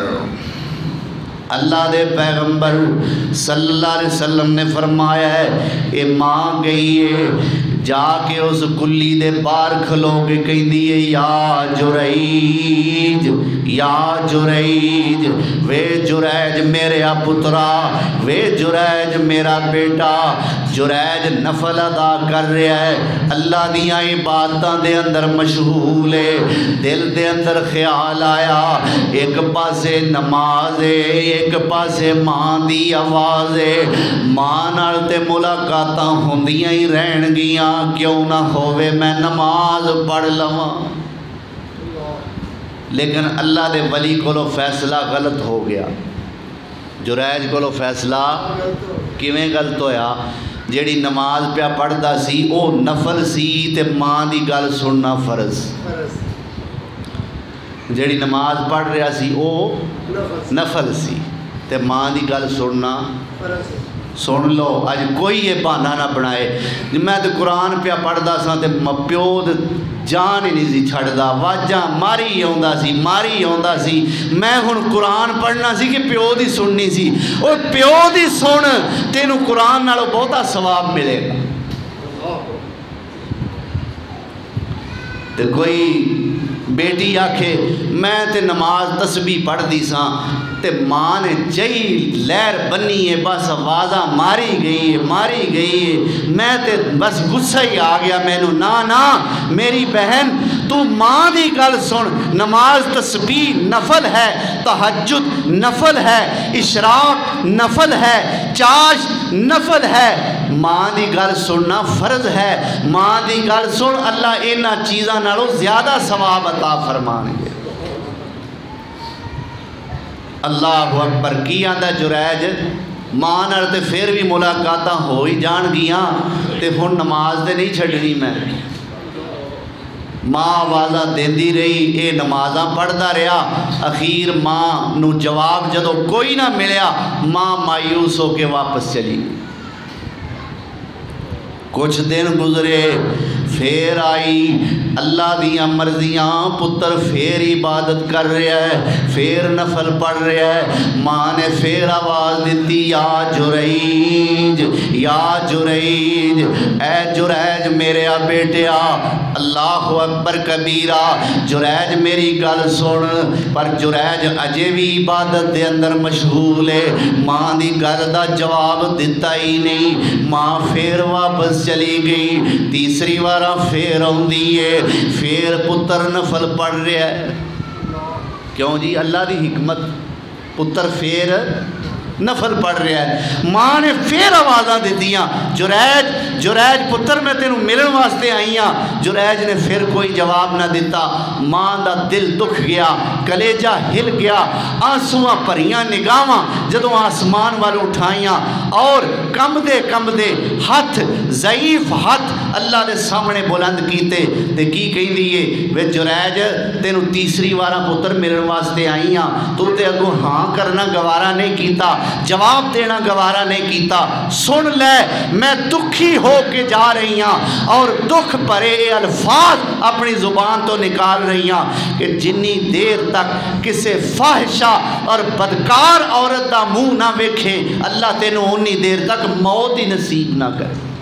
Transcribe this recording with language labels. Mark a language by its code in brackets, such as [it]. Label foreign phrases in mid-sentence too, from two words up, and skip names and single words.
[pa] اللہ دے پیغمبر [ar] صلی اللہ علیہ وسلم [pa] نے فرمایا ہے اے ماں گئی ہے جا کے اس کلی دے باہر کھلو کے کہیں دیئے یا جریج یا جریج، وے جریج میرے پترا، وے جریج میرا بیٹا۔ جریج نفل ادا کر رہا ہے، اللہ دیاں عبادتاں دے اندر مشغول ہے، دل دے اندر خیال آیا ایک پاسے نماز ہے ایک پاسے ماں دی آواز ہے، ماں نال تے ملاقاتاں ہوندیاں ہی رہن گیاں کیوں نہ ہووے میں نماز پڑھ لواں۔ لیکن اللہ دے ولی کولو فیصلہ غلط ہو گیا۔ جریج کولو فیصلہ کیویں غلط ہویا؟ جیڑی نماز پیا پڑھدا سی او نفل سی تے ماں دی گل سننا فرض۔ جیڑی نماز پڑھ رہا سی او نفل سی تے ماں دی گل سننا سن لو۔ اج کوئی یہ بہانہ نہ بنائے میں تے قرآن پیا پڑھدا سا تے پیو جان ہی نہیں سی چھڑدا، واجاں ماری آوندا سی میں ہن قرآن پڑھنا سی کہ پیو دی سننی سی۔ او پیو دی سن تینوں قرآن نالوں بہتا ثواب ملے گا۔ تے کوئی بیٹی آکھے میں تے نماز تسبیح پڑھ دی ساں تے ماں نے جئی لہر بنی ہے بس آوازاں ماری گئی ہے میں تے بس غصہ ہی آ گیا مینوں۔ نا میری بہن تو ماں دی گل سن، نماز تسبیح نفل ہے، تہجد نفل ہے، اشراق نفل ہے، چاش نفل ہے، ماں دی گل سننا فرض ہے۔ ماں دی گل سن اللہ اینا چیزاں نالوں زیادہ ثواب عطا فرمان گے۔ [ar] اللہ اکبر۔ [pa] کی آندا جریج ماں نال تے پھر بھی ملاقاتاں ہو ہی جان گیاں تے ہن نماز تے نہیں چھڈنی میں۔ ماں آوازاں دیندی رہی اے نمازاں پڑھدا رہا، اخیر ماں نو جواب جدو کوئی نہ ملیا ماں مایوس ہو کے واپس چلی۔ کچھ دن گزرے پھر آئی اللہ دیاں مرضیاں، پتر پھر عبادت کر رہا ہے، پھر نفل پڑھ رہا ہے، ماں نے پھر آواز دیتی یا جریج یا جریج، اے جریج میرے بیٹیا۔ [ar] اللہ اکبر کبیرہ۔ [pa] جریج میری گل سن، پر جریج اجے بھی عبادت دے اندر مشغول ہے، ماں دی گل دا جواب دیتا ہی نہیں۔ ماں پھر واپس چلی گئی، تیسری بار پھر آندی ہے، پھر پتر نفل پڑھ رہا ہے۔ کیوں جی؟ اللہ دی حکمت، پتر پھر نفل پڑھ رہا ہے۔ ماں نے پھر آوازاں دیتیاں جریج پتر میں تینوں ملن واسطے آئی ہاں۔ جریج نے پھر کوئی جواب نہ دیتا۔ ماں دا دل دکھ گیا، کلیجہ ہل گیا، آنسواں پریاں نگاواں جدوں آسمان والوں اٹھائیاں اور کم دے ہاتھ، ضعیف ہاتھ اللہ دے سامنے بلند کیتے تے کی کہیں دیئے وے جریج تینوں تیسری وارا پتر ملن واسطے آئی ہاں، تو تے اگوں ہاں کرنا گوارا نہیں کیتا، جواب دینا گوارا نہیں کیتا۔ سن لے میں دکھی ہو کے جا رہی ہاں اور دکھ پرے الفاظ اپنی زبان تو نکال رہی ہاں کہ جنی دیر تک کسے فاحشہ اور بدکار عورت دا منہ نہ ویکھے اللہ تینوں انی دیر تک موت ہی نصیب نہ کرے۔